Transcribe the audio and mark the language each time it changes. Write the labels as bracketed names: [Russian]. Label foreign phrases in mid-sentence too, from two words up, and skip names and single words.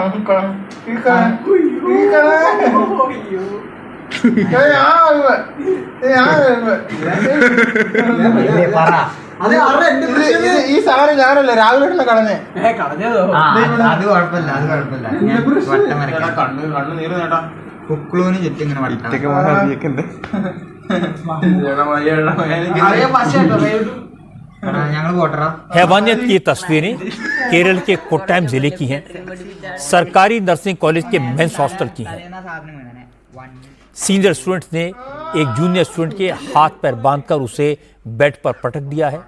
[Malayalam] ഈ സാധനം ഞാനല്ലേ രാവിലെ കളഞ്ഞേ. അത് കുഴപ്പമില്ല, അത് കുഴപ്പമില്ല. വട്ടം വരയ്ക്കാം. കണ്ണു നീര് നേട്ടാ. കുക്കളൂന് ചുറ്റും ഇങ്ങനെ വട്ടം. [Hindi] हैवानियत की तस्वीरें केरल के कोट्टायम जिले की हैं। सरकारी नर्सिंग कॉलेज के मेंस हॉस्टल की हैं। सीनियर स्टूडेंट्स ने एक जूनियर स्टूडेंट के हाथ पैर बांधकर उसे बेड पर पटक दिया है।